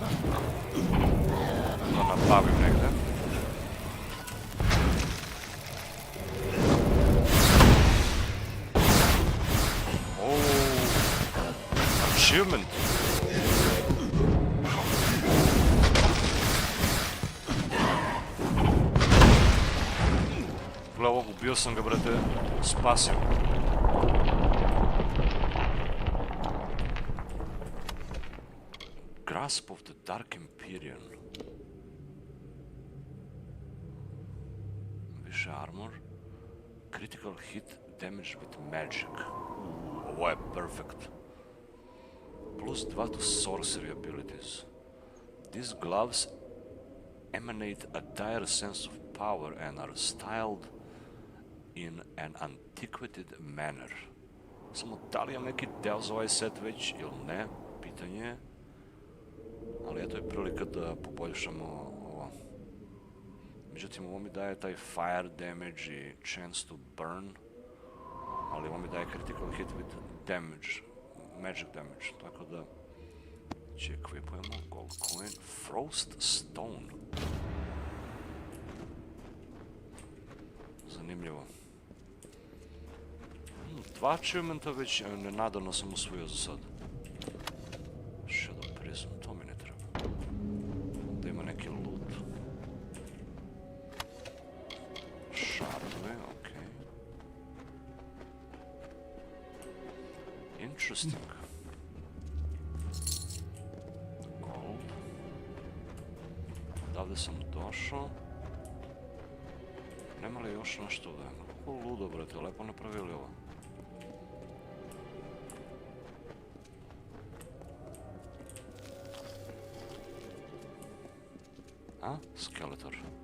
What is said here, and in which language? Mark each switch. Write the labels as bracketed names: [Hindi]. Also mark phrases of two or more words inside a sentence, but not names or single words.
[Serbian] Da nabavim negde. Achievement. Gle ovo, ubio sam ga, brate, spasio. Grasp of the Dark Empyrean. Više armor. [English] Critical hit damage with magic. [Serbian] Ovo je perfect. [English] Plus 2 to sorcery abilities. These gloves emanate a dire sense of power and are styled in an antiquated manner. [Serbian] Samo da li imam neki deo za ovaj set već ili ne, pitanje je. Ali eto je prilika da poboljšamo ovo. Međutim, ovo mi daje taj [English] fire damage [Serbian] i [English] chance to burn. [Serbian] Ali ovo mi daje [English] critical hit with damage. Magic damage, [Serbian] tako da će equipujemo [English] gold coin, frost stone. [Serbian] Zanimljivo. 2 achievementa već nenadano sam usvojio za sad. [English] Shadow prism, [Serbian] to mi ne treba. Da ima neki loot. Shardove, okej. [English] Interesting. Gold. [Serbian] Odavde sam došao. Nema li još nešto ovdje? Kako ludo, brate, lepo napravili ovo. A? Skeletor.